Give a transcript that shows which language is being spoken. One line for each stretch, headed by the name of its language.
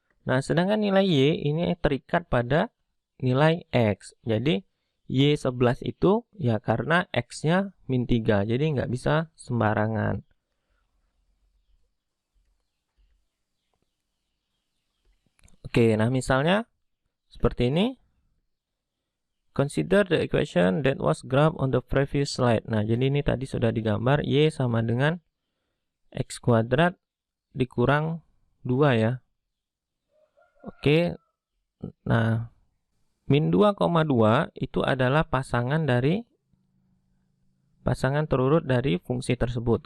Indonesian: Nah, sedangkan nilai Y ini terikat pada nilai X. Jadi, Y11 itu ya karena X-nya min 3. Jadi, nggak bisa sembarangan. Oke, nah misalnya seperti ini.
English: Consider the equation that was graphed on the previous slide.
Indonesian: Nah, jadi ini tadi sudah digambar. Y sama dengan X kuadrat dikurang 2 ya. Oke, nah min 2,2 itu adalah pasangan terurut dari fungsi tersebut.